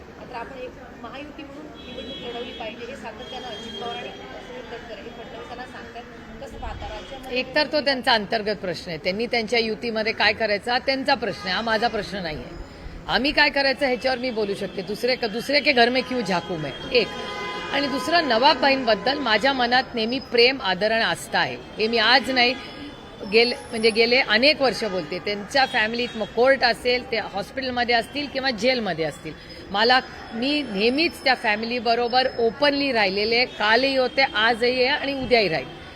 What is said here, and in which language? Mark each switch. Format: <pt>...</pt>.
<mr>मात्र आपण एक महायुती म्हणून निवडणूक लढवली पाहिजे हे सातत्यानं अजित पवार आणि सुनील तटकरे हे फडणवीसांना सांगतात. कसं पाहता राज्यामध्ये? एकतर तो त्यांचा अंतर्गत प्रश्न आहे, त्यांनी त्यांच्या युतीमध्ये काय करायचा हा त्यांचा प्रश्न आहे, हा माझा प्रश्न नाही आहे. आम्ही काय करायचं ह्याच्यावर मी बोलू शकते.</mr> <hi>दुसरे के घर में क्यों झाकू मैं, एक.</hi> <mr>आणि दुसरं, नवाबबाईंबद्दल माझ्या मनात नेहमी प्रेम, आदर आणि आस्था आहे. हे मी आज नाही, गेले अनेक वर्ष बोलते. त्यांच्या फॅमिलीत मग कोर्ट असेल, ते हॉस्पिटलमध्ये असतील किंवा जेलमध्ये असतील, मी नेहमीच त्या फॅमिलीबरोबर ओपनली राहिलेले, कालही होते, आजही आहे आणि उद्याही राहील.</mr>